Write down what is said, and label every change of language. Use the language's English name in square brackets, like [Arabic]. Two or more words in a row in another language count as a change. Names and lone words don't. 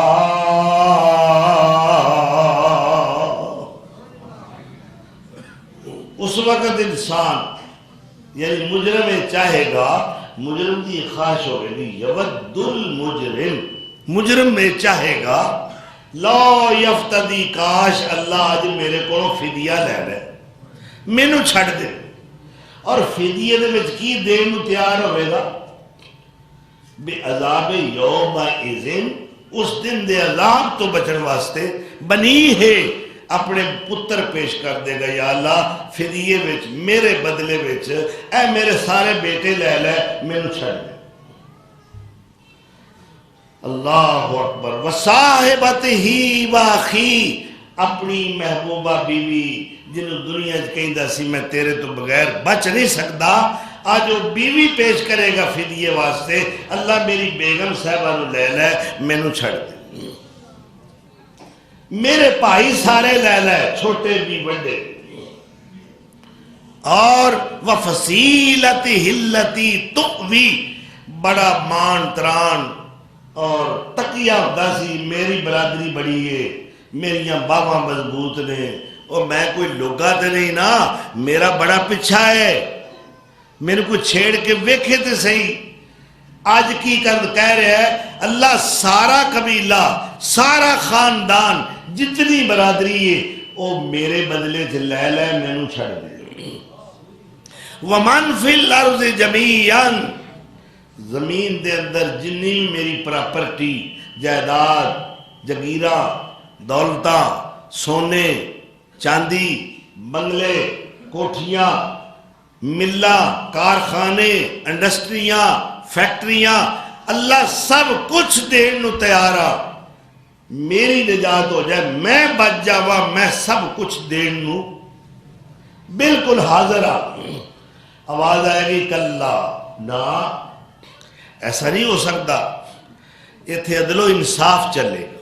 [Urdu] اس وقت انسان یعنی مجرم چاہے گا، مجرم کی خواہش ہوگی گی، [Arabic] یود المجرم، [Urdu] مجرم میں چاہے گا [Arabic] لا یفتدی، [Urdu] کاش اللہ آج میرے کو فدیہ لے لے، [Punjabi] مینو چھڑ دے، اور فدیہ دے وچ کی دین نو تیار ہوئے گا؟ [Arabic] بے عذاب یوم اذن، [Punjabi] اس دن دے عذاب تو بچن واسطے، بنی ہے اپنے پتر پیش کر دے گا، یا اللہ فدیے وچ میرے بدلے وچ اے میرے سارے بیٹے لے لے، مینوں چھڑ دے۔ [Arabic] اللہ اکبر۔ وصاحبتہ واخی، [Punjabi] اپنی محبوبہ بیوی جنہوں دنیا کہندا سی میں تیرے تو بغیر بچ نہیں سکتا، [Urdu] آج وہ بیوی پیش کرے گا فدیے واسطے، [Punjabi] اللہ میری بیگم صاحبہ نو لے لے، مینوں چھڑ دے۔ میرے بھائی سارے لے لے، چھوٹے بھی بڑے، اور [Arabic] وفصیلتہ التی تؤوی، [Punjabi] بڑا مان تران اور تقیہ ہوتا سی، میری برادری بڑی ہے، میریاں باواں مضبوط نے، اور میں کوئی لوگا تے نہیں نا، میرا بڑا پچھا ہے، میرے کو چھیڑ کے ویکھے تے صحیح۔ [Urdu] آج کی کہہ رہے ہیں اللہ سارا قبیلہ، سارا خاندان، جتنی برادری ہے وہ میرے بدلے سے لے لے، [Punjabi] مینوں چھڑ دے۔ [Arabic] ومن فی الارض جمیعا، [Punjabi] زمین دے اندر جنی میری پراپرٹی، جائیداد، جگیرہ، دولتاں، سونے چاندی، بنگلے، کوٹھیاں، ملہ، کارخانے، انڈسٹریاں، فیکٹریاں، اللہ سب کچھ دین نو تیارا، میری نجات ہو جائے، میں بچ جاوا، میں سب کچھ دین نو بالکل حاضر آ۔ آواز آئے گی کلا، نا ایسا نہیں ہو سکتا، اتھے عدل و انصاف چلے گا۔